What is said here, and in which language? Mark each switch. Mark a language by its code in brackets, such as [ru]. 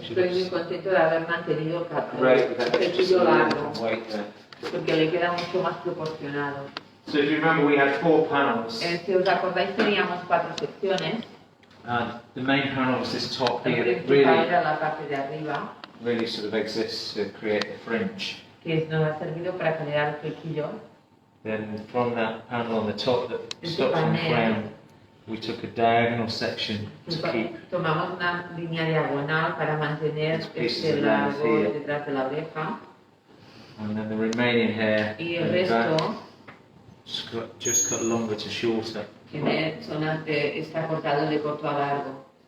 [es] Estoy muy contento de haber mantenido el cepillo largo, porque le queda mucho más proporcionado. [en] So if you remember, we had 4 panels. [es] Si os acordáis, teníamos 4 secciones. [en] The main panel was this top [es] La [en] here that [es] principal era la parte de arriba, [en] really sort of exists to create the fringe. [es] que nos ha servido para crear el flequillo. [en] Then from that panel on the top that stops on the crown, we took a diagonal section to keep. [es] Tomamos una línea diagonal para mantener este largo detrás de la oreja. [en] And then the remaining hair [es] Y el resto [en] just cut longer to shorter. [es] tiene zonas de está cortado de corto a largo.